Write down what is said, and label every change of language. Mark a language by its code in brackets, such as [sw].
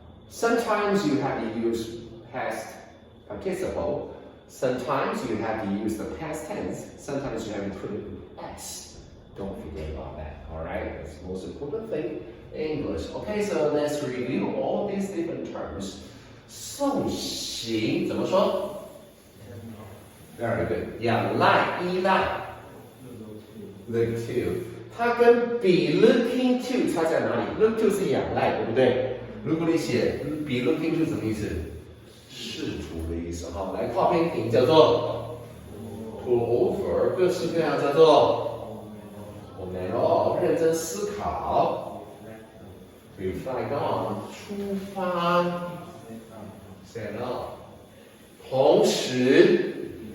[en] Sometimes you have to use past participle. Sometimes you have to use the past tense. Sometimes you have to put it in S. Don't forget about that. Alright? That's the most important thing in English. Okay, so let's review all these different terms. [zh] 送行怎么说 ？ [en] Very good. Yeah, 依赖 Look to. [zh] 它跟 be looking to 差在哪里 ？Look to 是仰赖，对不对？如果你写 be looking to 什么意思？试图的意思哈。来，靠边停叫做 pull over， 各式各样叫做 omero， 认真思考 reflect on， 出发 set up， 同时